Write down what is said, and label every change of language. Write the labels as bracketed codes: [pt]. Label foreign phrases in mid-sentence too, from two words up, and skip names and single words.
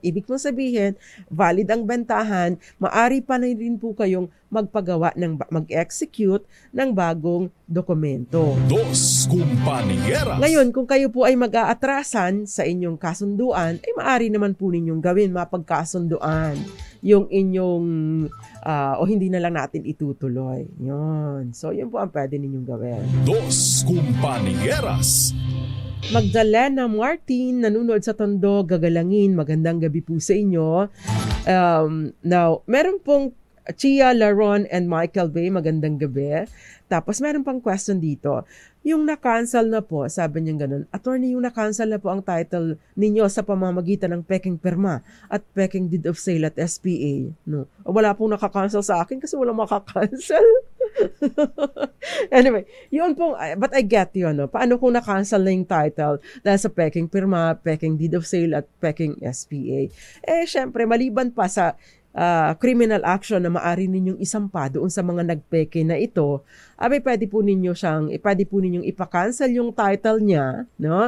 [tl] Ibig mong sabihin, valid ang bentahan, maari pa na rin po kayong mag-execute ng bagong dokumento. Dos Compañeras. Ngayon, kung kayo po ay mag-aatrasan sa inyong kasunduan, ay maari naman po ninyong gawin, mapagkasunduan yung inyong, o hindi na lang natin itutuloy. Yun. So, yun po ang pwede ninyong gawin. Dos Compañeras. Magdalena Martin, nanonood sa Tondo, gagalangin. Magandang gabi po sa inyo. Now, meron pong Chia, Laron, and Michael Bay, magandang gabi. Tapos meron pang question dito. Yung na-cancel na po, sabi niya ganun, attorney, yung na-cancel na po ang title ninyo sa pamamagitan ng peking perma at peking [en] deed of sale [tl] at SPA. No? Wala pong nakakancel sa akin kasi wala makakancel. Anyway, yun pong, [en] but I get [tl] yun, no? Paano kung na-cancel na yung title dahil sa peking perma, peking [en] deed of sale [tl] at peking SPA? Syempre, maliban pa sa [en] criminal action [tl] na maari ninyong isampa doon sa mga nagpeke na ito, pwede po ninyong ipa-cancel yung title niya, no?